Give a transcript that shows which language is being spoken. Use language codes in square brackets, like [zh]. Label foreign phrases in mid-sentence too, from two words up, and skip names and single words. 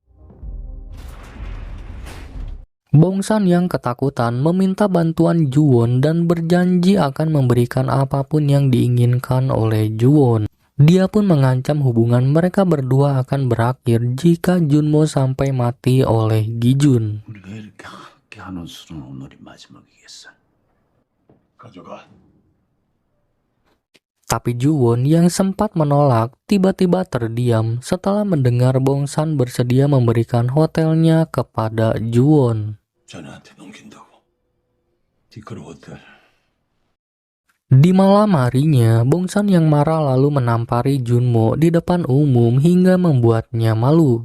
[id] Bong-san yang ketakutan meminta bantuan Ju-won dan berjanji akan memberikan apapun yang diinginkan oleh Ju-won. Dia pun mengancam hubungan mereka berdua akan berakhir jika Junmo sampai mati oleh Gi-jun. [ko] 우리가 이렇게 함께 하는 수는 오늘이 마지막이겠어. 가져가. [id] Tapi Ju-won yang sempat menolak tiba-tiba terdiam setelah mendengar Bong-san bersedia memberikan hotelnya kepada Ju-won. [ko] 자네한테 넘긴다고. [id] Di malam harinya, Bongsan yang marah lalu menampari Junmo di depan umum hingga membuatnya malu.